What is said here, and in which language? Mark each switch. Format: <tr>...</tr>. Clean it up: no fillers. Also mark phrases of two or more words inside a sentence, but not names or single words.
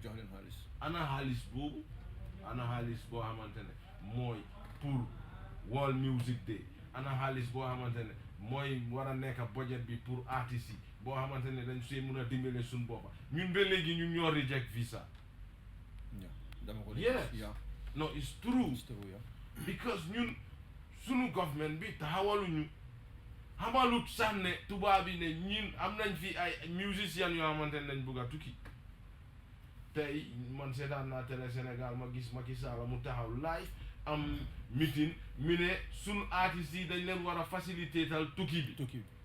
<wo>jox leen xaalis ana xaalis boobu boo xamante ne mooy pour World Music Day ana xaalis boo xamante ne mooy war a nekk budget bi pour artistes yi boo xamante ne dañ see mun a dimbale suñ boppa ñun ba léegi ñu ñoo reject visa</wo> <en>yes no it's true because</en> <wo>ñun sunu government bi taxawaluñu xamalut sax ne tubaab yi ne ñun am nañ fi ay musiciens yoo xamante ne dañ bëgg a tukki tey man seetaan naa télé Sénégal ma gis Macky Sall mu taxaw live am meeting mi ne sunu artistes yi dañ leen war a faciliter tal tukki bi</wo>